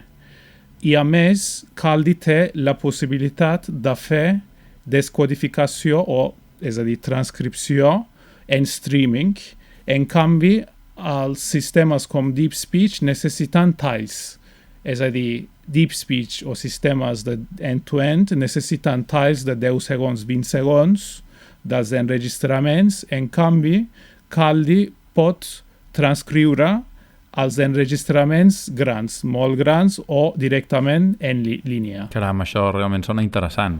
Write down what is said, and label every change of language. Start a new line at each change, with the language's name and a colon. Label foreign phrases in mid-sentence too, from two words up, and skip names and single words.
Catalan: I a més, Kaldi té la possibilitat de fer descodificació és a dir, transcripció en streaming. En canvi, els sistemes com DeepSpeech necessiten talls. És a dir, DeepSpeech o sistemes de
English: end-to-end
Catalan: necessiten talls de 10 segons, 20 segons dels enregistraments. En canvi, Kaldi pot transcriure els enregistraments grans, molt grans o directament en línia. Caram, això realment sona interessant.